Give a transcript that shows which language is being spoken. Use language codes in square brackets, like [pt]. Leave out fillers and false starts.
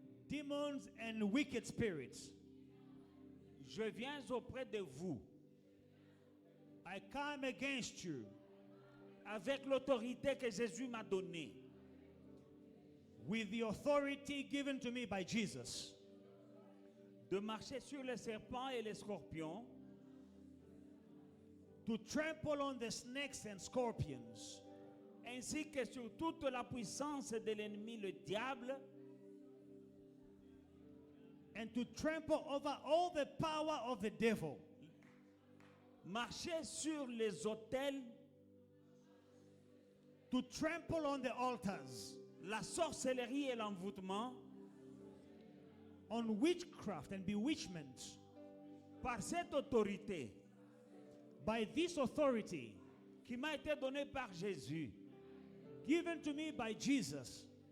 [en] demons and wicked spirits, [fr] je viens auprès de vous [en] I come against you [fr] avec l'autorité que Jésus m'a donnée [en] with the authority given to me by Jesus [fr] de marcher sur les serpents et les scorpions, [en] to trample on the snakes and scorpions, [fr] ainsi que sur toute la puissance de l'ennemi, le diable, [en] and to trample over all the power of the devil, [fr] marcher sur les autels, [en] to trample on the altars, [fr] la sorcellerie et l'envoûtement, [en] on witchcraft and bewitchment. [fr] par cette autorité [en] By this authority [fr] qui m'a été donnée par Jésus, [en] given to me by Jesus,